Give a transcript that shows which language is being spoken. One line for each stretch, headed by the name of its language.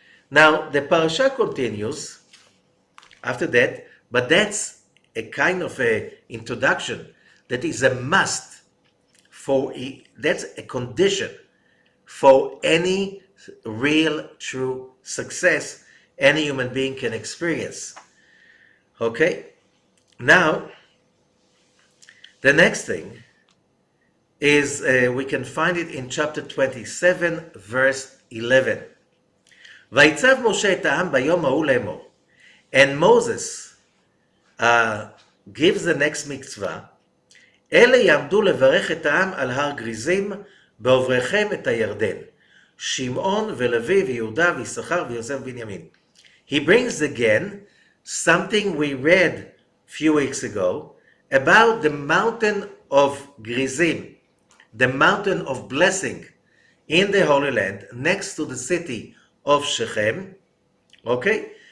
English: Now, the parasha continues after that, but that's a kind of a introduction that is a must for, that's a condition for any real, true success any human being can experience. Okay? Now, the next thing is we can find it in chapter 27, verse 11.
Hebrew: ויצב משה את העם ביום ההוא לאמור.
English: And Moses gives the next mitzvah.
Hebrew: אלה יעמדו לברך את העם על הר גריזים בעובריכם את הירדן. שמעון ולוי ויהודה ויששכר ויוסף ובנימין.
English: He brings again something we read a few weeks ago about the mountain of Grizim, the mountain of blessing in the Holy Land next to the city of Shechem, okay?